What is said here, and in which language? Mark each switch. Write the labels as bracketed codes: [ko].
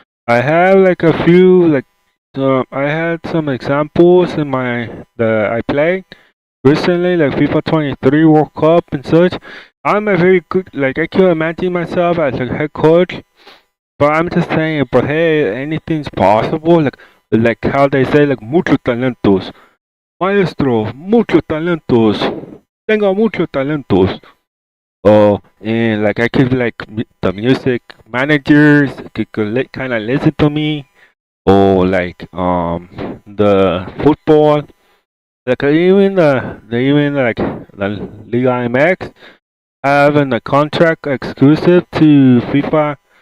[en] I have like a few I had some examples in my that I played recently, like FIFA 23 World Cup and such. I'm a very good like I can imagine myself as a head coach, but I'm just saying. But hey, anything's possible. Like how they say, like [es] muchos talentos. Maestro, muchos talentos. Tengo muchos talentos. [en] Oh, and like I could like the music managers could kind of listen to me, or like the football, like even like the Liga MX having a contract exclusive to FIFA.